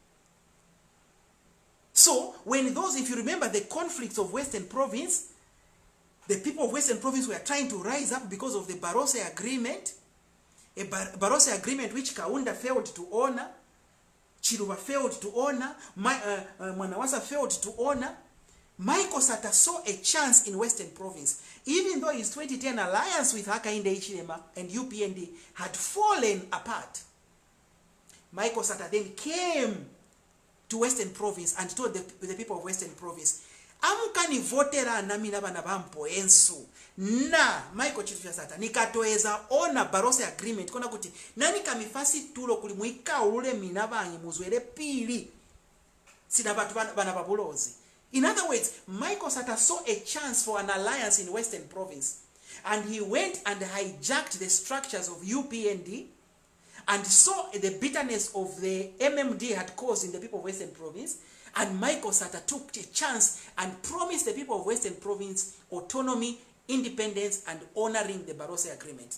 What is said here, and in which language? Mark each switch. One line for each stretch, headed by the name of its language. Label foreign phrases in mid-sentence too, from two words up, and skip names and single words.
English: So, when those, if you remember the conflicts of Western Province, the people of Western Province were trying to rise up because of the Barose Agreement, a Barose Agreement which Kaunda failed to honor, Chiluba failed to honor, Mwanawasa failed to honor. Michael Sata saw a chance in Western Province, even though his 2010 alliance with Hakainde Hichilema and UPND had fallen apart. Michael Sata then came to Western Province and told the people of Western Province,
Lozi: amukani votera nami nabana bampo ensu na Michael Chitufya Sata nikatoeza ona Barose Agreement kona kuti nani kamifasi tulo kuli muika ulule minabanyi muzwele pili sina batu bana babulozi.
English: In other words, Michael Sata saw a chance for an alliance in Western Province, and he went and hijacked the structures of UPND and saw the bitterness of the MMD had caused in the people of Western Province, and Michael Sata took a chance and promised the people of Western Province autonomy, independence, and honoring the Barose Agreement.